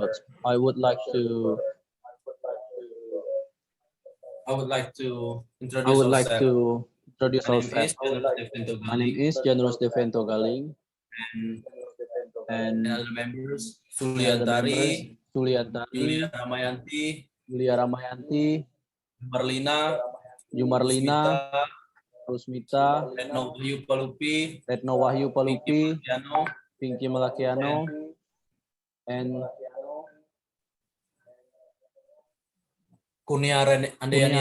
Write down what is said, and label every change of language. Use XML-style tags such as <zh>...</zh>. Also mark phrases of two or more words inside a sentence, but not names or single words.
<en>reports, I would like to I introduce would like ourselves. to introduce My name is ourselves. Janus Devento My name Galing, is Janus Devento Galing, and and other members my other members Suliantari, Julia Suliantari, Ramayanti, Julia Ramayanti, Marlina, Yumarlina, Rusmita, Rusmita, Retno Wahyu Palupi, Retno Wahyu Pinky Palupi, Martiano, Pinky Malakiano, and and Kurnia Andayani</en>